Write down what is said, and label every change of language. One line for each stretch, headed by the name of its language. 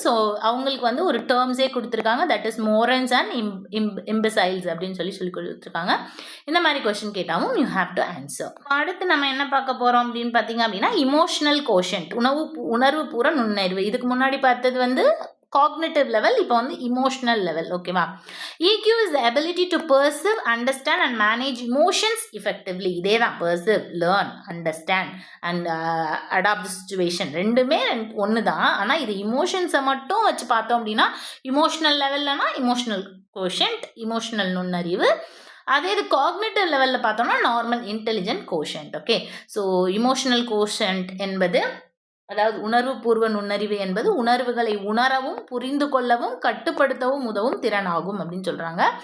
Tamil: So அவங்களுக்கு வந்து ஒரு டேர்ம்ஸே கொடுத்துருக்காங்க,
English: that is morons and imbeciles
Tamil: அப்படின்னு சொல்லி கொடுத்துருக்காங்க. இந்த மாதிரி கொஸ்டின் கேட்டாலும்
English: You have to answer.
Tamil: அடுத்து நம்ம என்ன பார்க்க போகிறோம் அப்படின்னு பார்த்தீங்க அப்படின்னா, இமோஷனல் கோஷன்ட், உணர்வு பூர நுண்ணறிவு. இதுக்கு முன்னாடி பார்த்தது வந்து cognitive level, இப்போ வந்து emotional level. ஓகேவா?
English: EQ is the ability to perceive, understand and manage emotions effectively.
Tamil: இதே தான்,
English: perceive, learn, understand and adapt the situation.
Tamil: ரெண்டுமே ஒன்று தான். ஆனால் இது இமோஷன்ஸை மட்டும் வச்சு பார்த்தோம் அப்படின்னா இமோஷனல் லெவல்லனா இமோஷனல் கோஷன்ட், இமோஷனல் நுண்ணறிவு. அதே இது காக்னிட்டிவ் லெவலில் பார்த்தோம்னா normal intelligent quotient. Okay. So emotional quotient என்பது, அதாவது உணர்வு பூர்வ நுண்ணறிவு என்பது உணர்வுகளை உணரவும் புரிந்து கொள்ளவும் கட்டுப்படுத்தவும் உதவும் திறனாகும் அப்படின்னு சொல்கிறாங்க.